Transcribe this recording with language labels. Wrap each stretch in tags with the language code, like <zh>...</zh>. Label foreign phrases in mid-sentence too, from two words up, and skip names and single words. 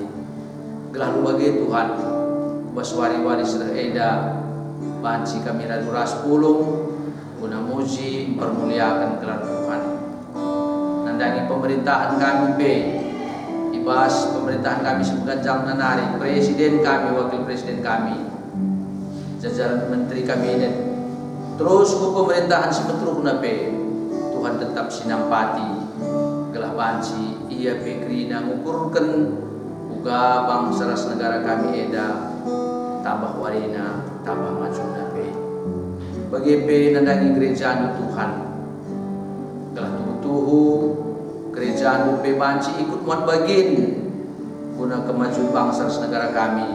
<btx>Gelah lu bagi Tuhan bas wari-wari sudah eda banci kami raduras pulung guna muji permuliakan gelar Tuhan. Nandangi pemerintahan kami pe ibas pemerintahan kami seganjang nanari, presiden kami, wakil presiden kami,</btx> <id>jajaran menteri kabinet,</id> <btx>terus ku pemerintahan sepetrukna pe Tuhan tetap sinampati gelah banci ia pe krina ngukurkan uga bangsa ras negara kami eda tambah warina tambah majuna pe. Bagi pe nandangi gereja Tuhan gelah tuhu gereja pe banci ikut muat bagin</btx> <id>guna kemajuan bangsa negara</id> <btx>kami.</btx>